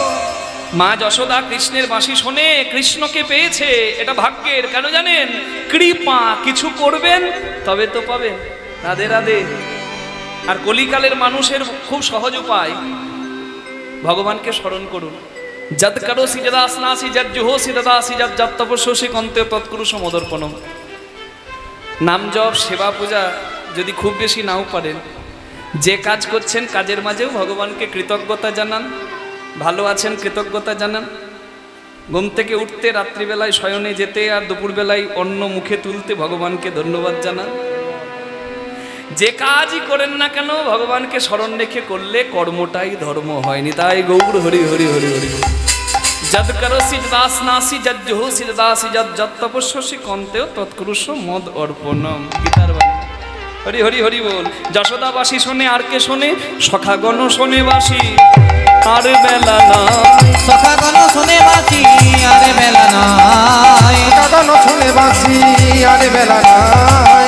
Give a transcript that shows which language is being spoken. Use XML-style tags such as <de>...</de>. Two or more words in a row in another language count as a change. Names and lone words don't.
<bn>মা যশোদা কৃষ্ণের বাঁশি শোনে, কৃষ্ণকে পেয়েছে, এটা ভাগ্যের। কেন জানেন? কৃপা, কিছু করবেন তবে তো পাবেন। রাধে রাধে। আর কলিকালের মানুষের খুব সহজ উপায়, ভগবানকে স্মরণ করুন।</bn> <sa>যদ করোসি যদাসনাসি যদ জুহোসি দদাসি যদ যদ তপস্যসি কন্তে তৎকুরু সমদর্পণম।</sa> <bn>নাম জপ, সেবা পূজা যদি খুব বেশি নাও পারেন, যে কাজ করছেন কাজের মাঝেও ভগবানকে কৃতজ্ঞতা জানান, ভালো আছেন কৃতজ্ঞতা জানান। ঘুম থেকে উঠতে, রাত্রিবেলায় শয়নে যেতে আর দুপুরবেলায় অন্ন মুখে তুলতে ভগবানকে ধন্যবাদ জানান। যে কাজই করেন না কেন ভগবানকে স্মরণ রেখে করলে কর্মটাই ধর্ম হয়নি। তাই গৌর হরি হরি হরি হরি।</bn> <sa>যদ করসি দাস নাসি যদ জোহসি দাসি যদ যত তপস্যসি কন্তেও তৎকুরুষ মদ অর্পণম।</sa> <bn>গীতার বাণী। হরি হরি হরি বল। যশোদাবাসী শোনে আর কে শোনে? সখাগণ শোনে বাসি আর বেলা নাই। সখাগণ শোনে বাসি আর বেলা নাই। সখাগণ শোনে বাসি আর বেলা নাই।</bn>